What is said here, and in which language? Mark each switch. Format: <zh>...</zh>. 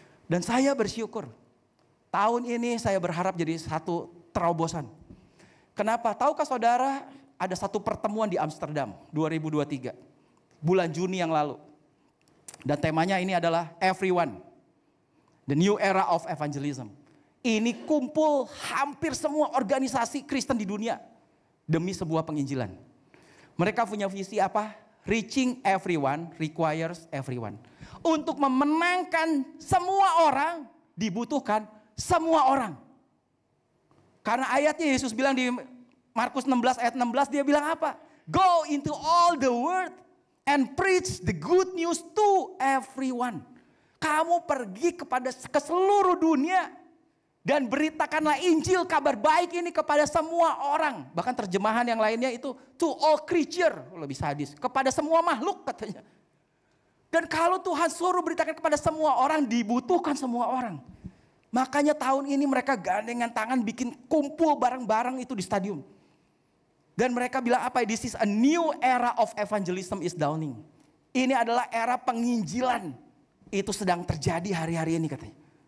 <id>Dan saya bersyukur. Tahun ini saya berharap jadi satu terobosan. Kenapa? Tahukah saudara ada satu pertemuan di Amsterdam 2023. Bulan Juni yang lalu. Dan temanya ini adalah Everyone.</id> <en>The New Era of Evangelism.</en> <id>Ini kumpul hampir semua organisasi Kristen di dunia. Demi sebuah penginjilan. Mereka punya visi apa?</id> <en>Reaching everyone requires everyone.</en> <id>Untuk memenangkan semua orang dibutuhkan semua orang. Karena ayatnya Yesus bilang di Markus 16 ayat 16 dia bilang apa?</id> <en>Go into all the world and preach the good news to everyone.</en> <id>Kamu pergi ke seluruh dunia. Dan beritakanlah Injil kabar baik ini kepada semua orang. Bahkan terjemahan yang lainnya itu</id> <en>to all creature,</en> <id>lebih sadis. Kepada semua makhluk katanya. Dan kalau Tuhan suruh beritakan kepada semua orang, dibutuhkan semua orang. Makanya tahun ini mereka gandengan tangan bikin kumpul bareng-bareng itu di stadium. Dan mereka bilang apa?</id> <en>This is a new era of evangelism is dawning.</en> <id>Ini adalah era penginjilan. Itu sedang terjadi hari-hari ini katanya.</id>